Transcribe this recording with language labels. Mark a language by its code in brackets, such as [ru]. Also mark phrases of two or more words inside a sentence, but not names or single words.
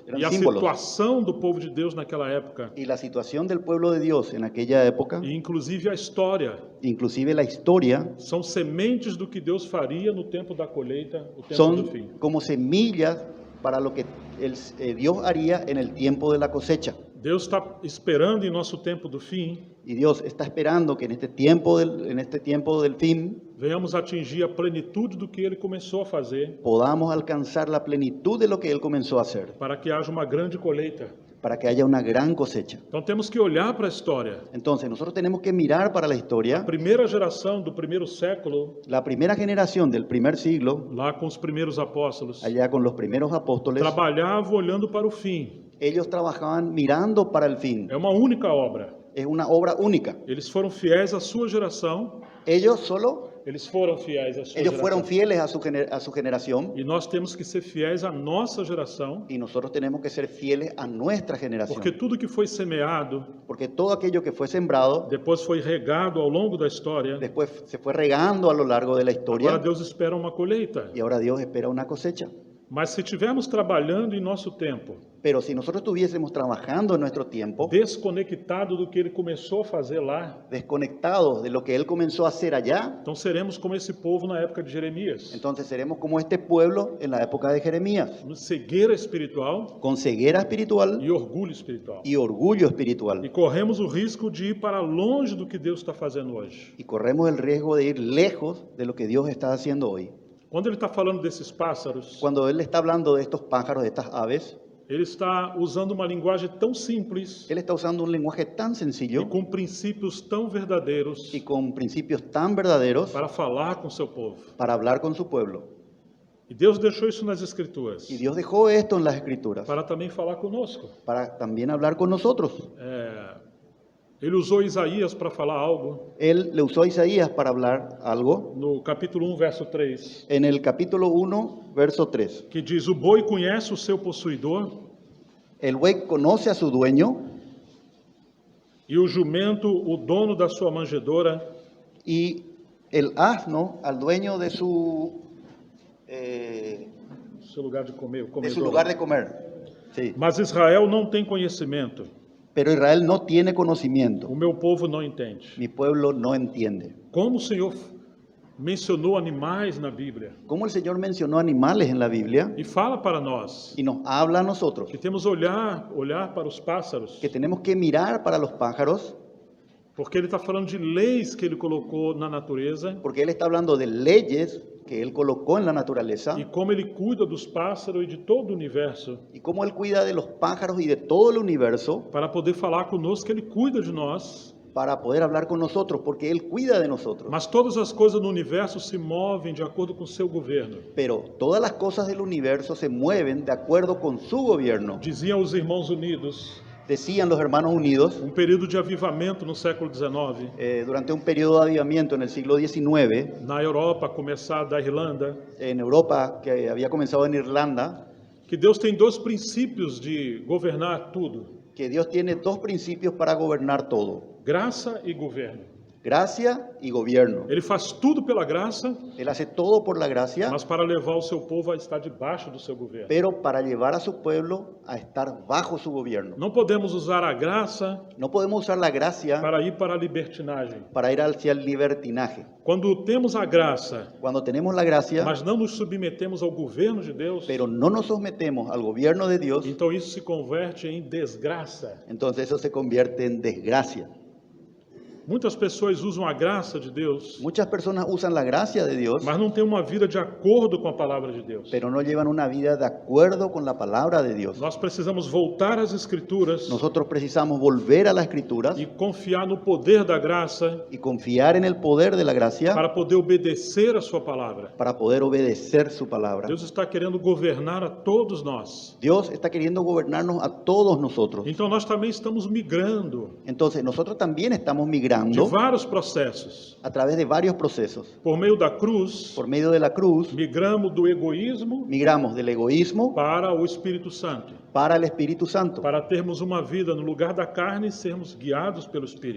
[pt] E [es] eran a símbolos. [pt] situação do povo de Deus naquela época, [es] Y la situación del pueblo de Dios en aquella época, [pt] e inclusive a história, [es] inclusive la historia, [pt] são sementes do que Deus faria no tempo da colheita, o tempo do [es] son [pt] fim. [es] como semillas para lo que Dios haría en el tiempo de la cosecha. [pt] Deus está esperando em nosso tempo do fim, [es] Y Dios está esperando que en este tiempo del fin [pt] venhamos atingir a plenitude do que Ele começou a fazer, [es] podamos alcanzar la plenitud de lo que Él comenzó a hacer, [pt] para que haja uma grande colheita. [es] para que haya una gran cosecha. [pt] Então temos que olhar para a história. [es] Entonces nosotros tenemos que mirar para la [pt] A [es] historia. [pt] primeira geração do primeiro século, [es] La primera generación del primer siglo, [pt] lá com os primeiros apóstolos, [es] allá con los primeros apóstoles, [pt] trabalhava olhando para o fim. [es] ellos trabajaban mirando para el fin. [pt] É uma única obra. [es] Es una obra única. [pt] Eles foram fiéis à sua geração. [es] Ellos Fueron fieles [pt] à sua [es] fueron [pt] geração. [es] fieles a su generación [pt] E nós temos que ser fiéis à nossa geração, [es] y nosotros tenemos que ser fieles a nuestra generación. [pt] porque tudo que foi semeado, [es] Porque todo aquello que fue sembrado, [pt] depois foi regado ao longo da história, [es] después se fue regando a lo largo de la [pt] agora [es] historia [pt] Deus espera uma colheita. [es] y ahora Dios espera una cosecha. [pt] Mas se estivermos trabalhando em nosso tempo, [es] Pero si nosotros estuviésemos trabajando en nuestro tiempo, [pt] desconectado do que Ele começou a fazer lá, [es] desconectados de lo que Él comenzó a hacer allá, [pt] então seremos como esse povo na época de Jeremias, [es] entonces seremos como este pueblo en la época de Jeremías, [pt] cegueira espiritual [es] con ceguera espiritual [pt] e orgulho espiritual. [es] y orgullo [pt] E [es] espiritual. [pt] corremos o risco de ir para longe do que Deus está fazendo hoje. [es] Y corremos el riesgo de ir lejos de lo que Dios está haciendo hoy. [pt] Quando Ele está falando desses pássaros, [es] Cuando Él está hablando de estos pájaros, de estas aves, [pt] ele está usando uma linguagem tão simples [es] Él está usando un lenguaje tan [pt] e [es] sencillo [pt] com princípios tão verdadeiros [es] y con principios tan verdaderos [pt] para falar com seu povo. [es] para hablar con su pueblo. [pt] E Deus deixou isso nas Escrituras [es] Y Dios dejó esto en las Escrituras [pt] para também falar conosco. [es] para también hablar con nosotros. [pt] Ele usou Isaías para falar algo [es] Él le usó a Isaías para hablar algo [pt] no capítulo 1, verso 3, [es] en el capítulo 1, verso 3. [pt] que diz: o boi conhece o seu possuidor [es] El buey conoce a su dueño [pt] e o jumento o dono da sua manjedoura, [es] y el asno al dueño de [pt] seu lugar de comer, o [es] su comedor. lugar de comer. Sí. [pt] Mas Israel não tem conhecimento, [es] Pero Israel no tiene conocimiento. [pt] o meu povo não entende. [es] Mi pueblo no entiende. [pt] Como o Senhor mencionou animais na Bíblia [es] Como el Señor mencionó animales en la Biblia [pt] e fala para nós [es] y nos habla a nosotros [pt] que temos olhar para os pássaros, [es] que tenemos que mirar para los pájaros, [pt] porque ele está falando de leis que ele colocou na natureza [es] porque Él está hablando de leyes que Él colocó en la naturaleza [pt] e como ele cuida dos pássaros e de todo o universo, [es] y cómo Él cuida de los pájaros y de todo el universo [pt] para poder falar conosco que ele cuida de nós. [es] para poder hablar con nosotros, porque Él cuida de nosotros. [pt] Mas todas as coisas no universo se movem de acordo com o seu governo. [es] Pero todas las cosas del universo se mueven de acuerdo con su gobierno. [pt] Diziam os Irmãos Unidos, [es] Decían los hermanos unidos, [pt] período de avivamento no século XIX, [es] durante un periodo de avivamiento en el siglo XIX, [pt] na Europa, a começar da Irlanda, [es] en Europa, que había comenzado en Irlanda, [pt] que Deus tem dois princípios de governar tudo: [es] que Dios tiene dos principios para gobernar todo: [pt] graça e governo. [es] gracia y gobierno. [pt] Ele faz tudo pela graça, [es] Él hace todo por la gracia, [pt] mas para levar o seu povo a estar debaixo do seu governo. [es] pero para llevar a su pueblo a estar bajo su gobierno. [pt] Não podemos usar a graça [es] No podemos usar la gracia [pt] para ir para a libertinagem. [es] para ir hacia el libertinaje. [pt] Quando temos a graça, [es] Cuando tenemos la gracia, [pt] mas não nos submetemos ao governo de Deus, [es] pero no nos sometemos al gobierno de Dios, [pt] então isso se converte em desgraça. [es] entonces eso se convierte en desgracia. [pt] Muitas pessoas usam a graça de Deus, [es] Muchas personas usan la gracia de Dios, [pt] mas não têm uma vida de acordo com a palavra de Deus. [es] pero no llevan una vida de acuerdo con la palabra de Dios. [pt] Nós precisamos voltar às Escrituras [es] Nosotros precisamos volver a las Escrituras [pt] e confiar no poder da graça [es] y confiar en el poder de la gracia [pt] para poder obedecer a sua palavra. [es] para poder obedecer su palabra. [pt] Deus está querendo governar a todos nós. [es] Dios está queriendo gobernarnos a todos nosotros. [pt] Então nós também estamos migrando [es] Entonces nosotros también estamos [pt] de [es] migrando [pt] vários processos. [es] a través de varios procesos. [pt] Por meio da cruz, [es] Por medio de la cruz, [pt] migramos do egoísmo [es] migramos del egoísmo [pt] para o Espírito Santo, [es] para el Espíritu Santo, [pt] para termos uma vida no lugar da carne e sermos guiados pelo Espírito.